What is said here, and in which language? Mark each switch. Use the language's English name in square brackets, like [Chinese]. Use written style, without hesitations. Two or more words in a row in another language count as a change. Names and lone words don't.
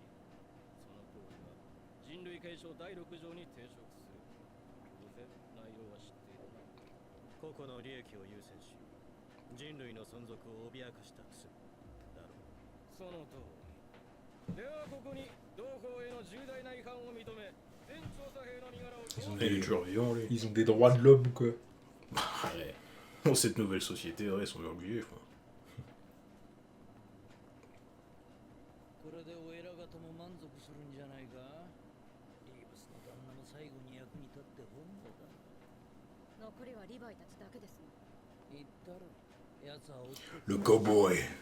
[Japanese] その行為は人類継承第6条に抵触する。当然内容は知っているな。た。個々の利益を優先し人類の存続を脅かした罪だろう。その通り。ではここに同胞への重大な違反を認め全調査兵の身柄を [French] Ils ont Il est des, toujours vivant, lui. ils ont des droits de l'homme quoi. Ouais. Dans cette nouvelle société, ouais, ils sont obligés, quoi. [Japanese] これでお偉方も満足するんじゃないか。リーブスの旦那も最後に役に立って本望だ。残りはリヴァイたちだけですもん。言ったろ。奴は追って [French] Le cowboy.